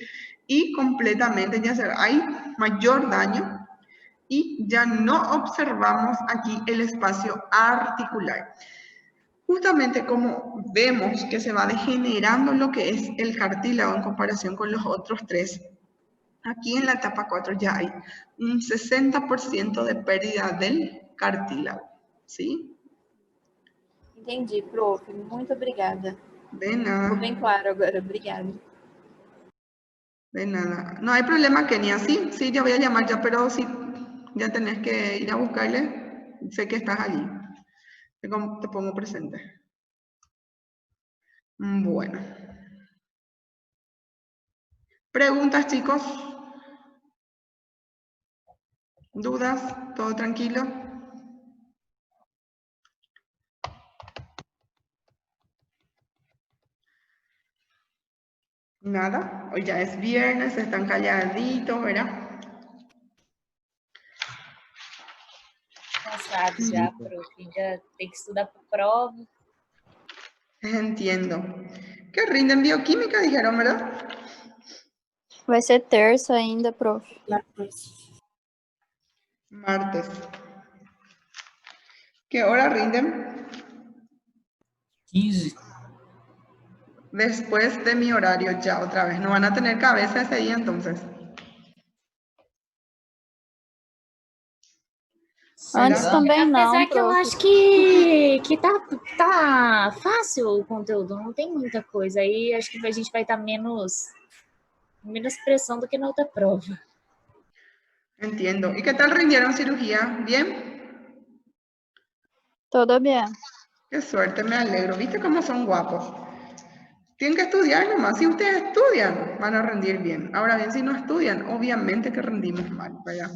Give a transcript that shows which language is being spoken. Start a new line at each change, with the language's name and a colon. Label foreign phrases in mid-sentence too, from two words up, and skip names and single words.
Spanish: Y completamente ya hay mayor daño y ya no observamos aquí el espacio articular. Justamente como vemos que se va degenerando lo que es el cartílago en comparación con los otros tres, aquí en la etapa 4 ya hay un 60% de pérdida del cartílago, ¿sí?
Portuguese: Entendi, prof. Muito obrigada.
Spanish: De
Portuguese: Ficou
Spanish: nada,
Portuguese: bem claro agora. Obrigada.
Spanish: de nada. No hay problema, Kenia. Sí, sí, yo voy a llamar ya, pero sí, ya tenés que ir a buscarle. Sé que estás allí. Te pongo presente. Bueno. ¿Preguntas, chicos? ¿Dudas? ¿Todo tranquilo? Nada. Hoy ya es viernes, están calladitos, ¿verdad?
Portuguese: Cansados já, prof. Ainda tem que estudar para prova.
Spanish: Entiendo. ¿Qué rinden bioquímica, dijeron, verdad?
Portuguese: Vai ser terça ainda, prof.
Spanish: Martes. ¿Qué hora rinden? 15. Después de mi horario ya otra vez. No van a tener cabeza ese día entonces.
Portuguese: Antes
Spanish: ¿Verdad?
Portuguese: também não, Apesar que eu prof. acho que tá fácil o conteúdo, não tem muita coisa. Aí acho que a gente vai estar menos pressão do que na outra prova.
Spanish: Entiendo. ¿Y qué tal rindieron cirugía? ¿Bien? Todo bien. Qué suerte, me alegro. ¿Viste cómo son guapos? Tienen que estudiar nomás. Si ustedes estudian, van a rendir bien. Ahora bien, si no estudian, obviamente que rendimos mal, ¿verdad?